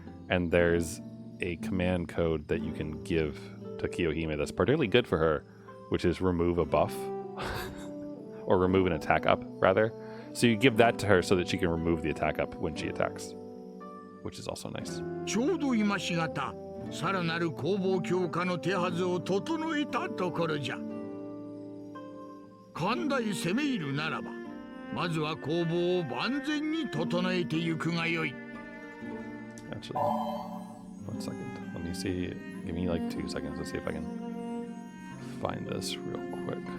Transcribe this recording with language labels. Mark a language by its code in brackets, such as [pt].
[en] And there's a command code that you can give to Kyohime that's particularly good for her, which is remove a buff, or remove an attack up, rather. So you give that to her so that she can remove the attack up when she attacks, which is also nice. [ja] ちょうど今しがた、さらなる攻防強化の手はずを整えたところじゃ。寛大攻め入るならば、まずは攻防を万全に整えてゆくがよい。 [en] Actually, 1 second. Let me see. Give me like 2 seconds to see if I can find this real quick.